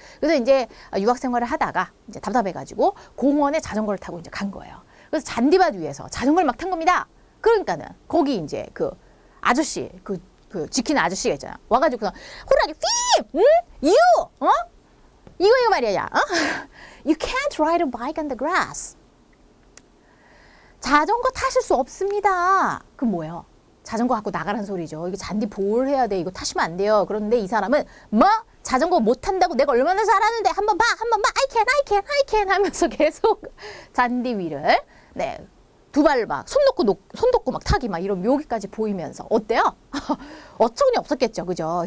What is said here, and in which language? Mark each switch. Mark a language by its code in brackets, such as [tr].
[ko] 그래서 이제 유학 생활을 하다가 이제 답답해가지고 공원에 자전거를 타고 이제 간 거예요. 그래서 잔디밭 위에서 자전거를 막 탄 겁니다. 그러니까는 거기 이제 그 아저씨 그 지키는 아저씨가 있잖아. 와가지고 그냥 호랑이 휘! 응? 이거 말이야. [en] You can't ride a bike on the grass. [ko] 자전거 타실 수 없습니다. 그럼 뭐예요? 자전거 갖고 나가라는 소리죠. 이거 잔디 보호를 해야 돼. 이거 타시면 안 돼요. 그런데 이 사람은 자전거 못 탄다고 내가 얼마나 잘하는데 한번 봐. [en] I can [ko] 하면서 계속 잔디 위를 두 발 막 손 놓고 막 타기 막 이런 묘기까지 보이면서 어때요? 어처구니 없었겠죠. 그죠?